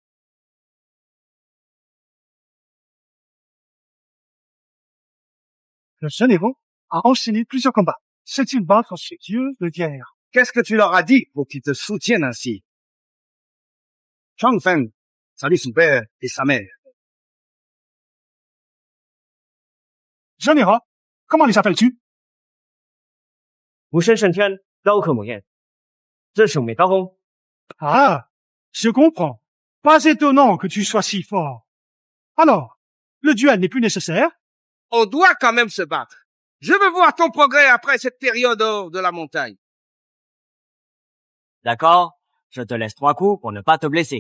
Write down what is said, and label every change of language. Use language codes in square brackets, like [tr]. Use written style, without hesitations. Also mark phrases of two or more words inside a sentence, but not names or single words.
[fr] Le jeune héros a enchaîné plusieurs combats. C'est une battre chez Dieu de guerre. Qu'est-ce que tu leur as dit pour qu'ils te soutiennent ainsi? Chang Feng, salut son père et sa mère. Jeune héros, comment les appelles-tu? [zh] 无声胜天，刀刻猛焰，这是美刀锋。 [fr] Ah, je comprends. Pas étonnant que tu sois si fort. Alors, le duel n'est plus nécessaire? On doit quand même se battre. Je veux voir ton progrès après cette période hors de la montagne. D'accord, je te laisse 3 coups pour ne pas te blesser.